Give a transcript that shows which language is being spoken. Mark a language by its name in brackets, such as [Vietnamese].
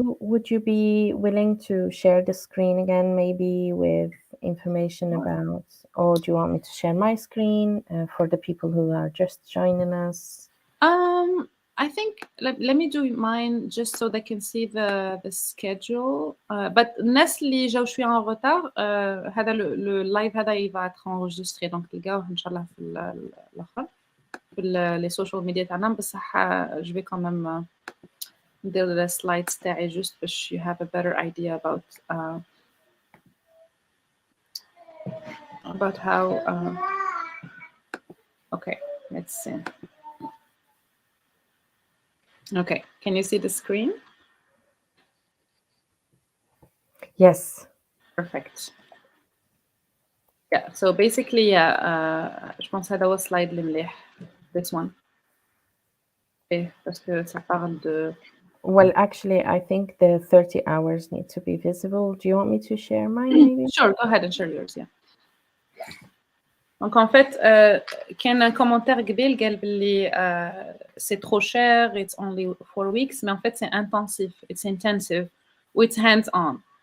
[English] Would you be willing to share the screen again, maybe with information about, or do you want me to share my screen for the people who are just joining us? I think let me do mine just so they can see the schedule. [Arabic] But الناس اللي جاو شوية [French] en retard, [Arabic] هذا [French] le live [Arabic] هذا [French] il va être enregistré, donc [Arabic] تلقاوه إن شاء الله في الآخر في [French] les social media [Arabic] تاعنا. بصح [French] je vais quand même [Arabic] ندير [English] the slides [Arabic] تاعي [English] just [Arabic] باش [English] you have a better idea about how. Okay, let's see. Okay, can you see the screen? Yes. Perfect. Yeah, so basically, [French] je pense [Arabic] هذا هو [English] slide [Arabic] اللي مليح. [English] This one. [French] Okay, parce que ça parle de. [English] Well, actually, I think the 30 hours need to be visible. Do you want me to share mine, maybe? Sure, go ahead and share yours, yeah. [French] Donc, en fait, [English] كان [French] un commentaire [Arabic] قبل قال باللي [French] c'est trop cher, [English] it's only 4 weeks, [French] mais en fait, c'est intensif, [English] it's intensive, [French] ou [English] it's hands-on.